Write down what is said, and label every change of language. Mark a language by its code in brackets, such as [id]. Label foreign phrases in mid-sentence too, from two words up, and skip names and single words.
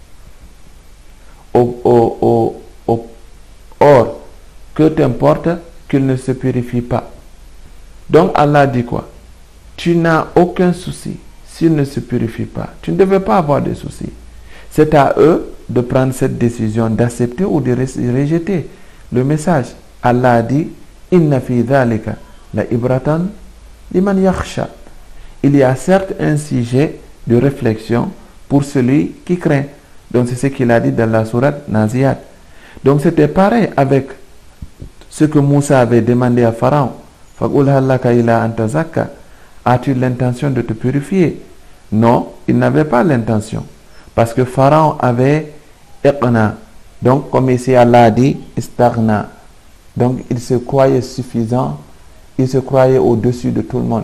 [fr] Or, que t'importe qu'il ne se purifie pas? Donc Allah dit quoi? Tu n'as aucun souci s'il ne se purifie pas. Tu ne devais pas avoir de soucis. C'est à eux de prendre cette décision, d'accepter ou de rejeter le message. Allah a dit, [ar] إن في ذلك لعبرة لمن يخشى. [fr] Il y a certes un sujet de réflexion pour celui qui craint. Donc c'est ce qu'il a dit dans la sourate Naziat. Donc c'était pareil avec ce que Moussa avait demandé à Pharaon. [ar] فقل هل لك إلى أن تزكى. [fr] As-tu l'intention de te purifier? Non, il n'avait pas l'intention. Parce que Pharaon avait iqna. Donc comme ici Allah a dit, istaghna. Donc il se croyait suffisant. Il se croyait au-dessus de tout le monde.